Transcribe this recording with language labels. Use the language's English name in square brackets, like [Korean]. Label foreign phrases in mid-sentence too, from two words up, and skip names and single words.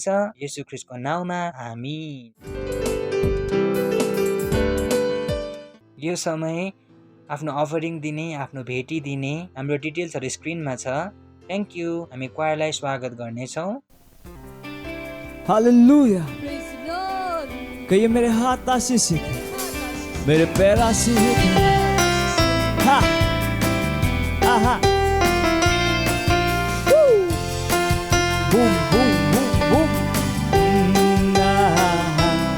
[Nepali] येशू ख्रीष्टको नाउँमा आमीन। यो समय आफ्नो अफरिङ दिने, आफ्नो भेटी दिने हाम्रो डिटेल्सहरू स्क्रिनमा छ। [English] Thank you. [Nepali] हामी क्वायरलाई स्वागत गर्नेछौँ। हालेलुया। [English] Praise the Lord. [Hindi] कहिए मेरे हाथ आशीषित हैं, मेरे पैर आशीषित हैं। हा आहा बूम बूम बूम बूम। आहा।